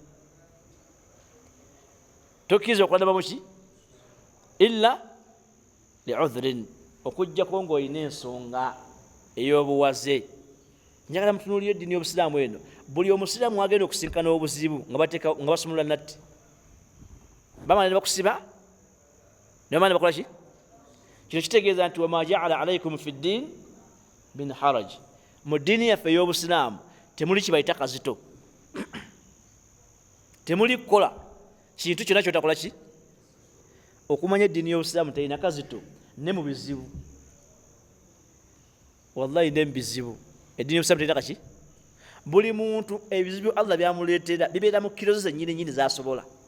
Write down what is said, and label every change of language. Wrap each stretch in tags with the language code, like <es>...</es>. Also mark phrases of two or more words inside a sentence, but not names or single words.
<lg>tokkiriza okulannama muki</lg> <ar>إلا لعذر</ar> <lg>okujjako ng'olina ensonga ey'obuwaze njagala mutunuulira eddiini y'obusiraamu eno buli omusiraamu agenda okusinkana obuzibu nga basumulula natti bamala ne bakusiba ne bamala ne bakola ki kino kitegeeza nti</lg> <ar>وما جعل عليكم في الدين من حرج</ar> <lg>mu ddiini yaffe ey'obusiraamu temuli kibayita kazito temuli kukola kintu kyonna kyotakola ki okumanya eddiini y'obusiraamu terina kazito ne mu bizibu wallahi ne mu bizibu eddiini y'obusiraamu terina kaki buli muntu ebizibu Allah byamuleetera bibeera mu kiro ze nnyini zasobola</lg>